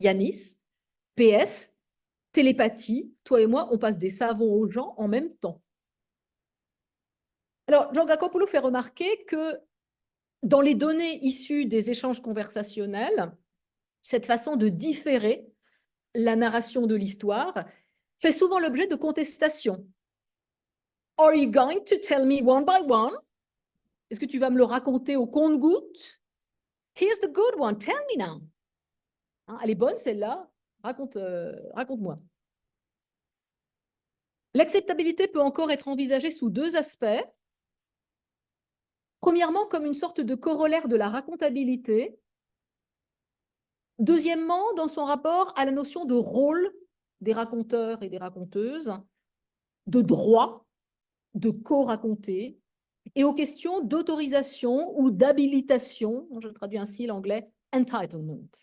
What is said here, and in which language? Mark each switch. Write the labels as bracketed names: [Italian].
[French] Yanis, PS, télépathie, toi et moi, on passe des savons aux gens en même temps. Alors, Georgakopoulou fait remarquer que dans les données issues des échanges conversationnels, cette façon de différer la narration de l'histoire fait souvent l'objet de contestations. [English] Are you going to tell me one by one? [French] Est-ce que tu vas me le raconter au compte-gouttes? [English] Here's the good one, tell me now. [French] Hein, elle est bonne celle-là, raconte-moi. L'acceptabilité peut encore être envisagée sous deux aspects. Premièrement, comme une sorte de corollaire de la racontabilité. Deuxièmement, dans son rapport à la notion de rôle des raconteurs et des raconteuses, de droit, de co-raconter, et aux questions d'autorisation ou d'habilitation, je traduis ainsi l'anglais entitlement.